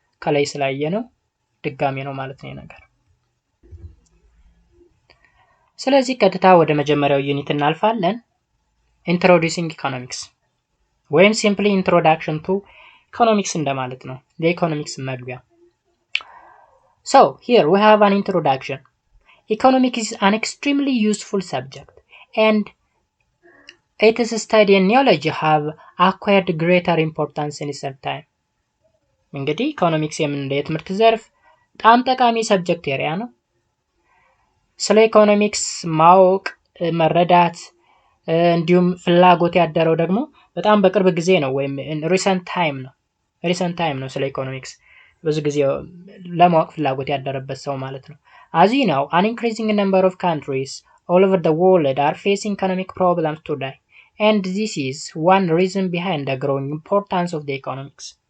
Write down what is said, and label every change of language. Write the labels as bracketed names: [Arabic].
[Amharic] ከላይ ስላየ ነው ድጋሚ ነው ማለት ነው ነገር። ስለዚህ ቀጥታ ወደ መጀመሪያው ዩኒት እናልፋለን። ኢንትሮዲዩሲንግ ኢኮኖሚክስ ወይም ሲምፕሊ ኢንትሮዳክሽን ቱ ኢኮኖሚክስ እንደማለት ነው። የኢኮኖሚክስ መግቢያ። [English] So here we have an introduction. Economics is an extremely useful subject and its study and knowledge have acquired greater importance in recent time. [Amharic] እንግዲህ ኢኮኖሚክስ የምንለው የትምህርት ዘርፍ በጣም ጠቃሚ ሰብጀክት ኤሪያ ነው። ስለ ኢኮኖሚክስ ማወቅ መረዳት እንዲሁም ፍላጎት ያደረው ደግሞ በጣም በቅርብ ጊዜ ነው ወይም ሪሰንት ታይም ነው ስለ ኢኮኖሚክስ ብዙ ጊዜ ለማወቅ ፍላጎት ያደረበት ሰው ማለት ነው። [English] As you know, an increasing number of countries all over the world are facing economic problems today, and this is one reason behind the growing importance of the economics.